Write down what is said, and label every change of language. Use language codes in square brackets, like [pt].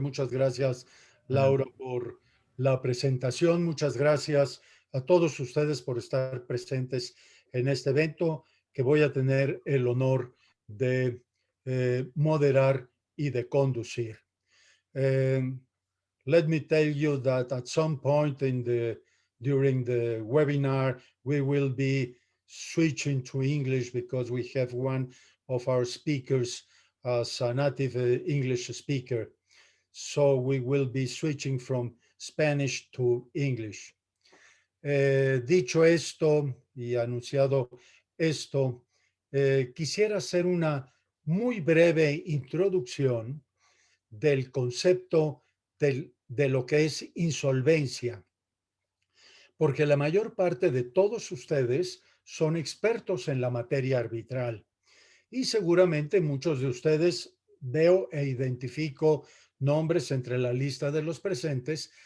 [es] Muchas gracias, Laura, por la presentación. Muchas gracias a todos ustedes por estar presentes en este evento que voy a tener el honor de moderar y de conducir. [en] Let me tell you that at some point during the webinar, we will be switching to English because we have one of our speakers as a native English speaker. So we will be switching from Spanish to English. [es] Dicho esto y anunciado esto, quisiera hacer una muy breve introducción del concepto de lo que es insolvencia, porque la mayor parte de todos ustedes son expertos en la materia arbitral y seguramente muchos de ustedes veo e identifico nombres entre la lista de los presentes.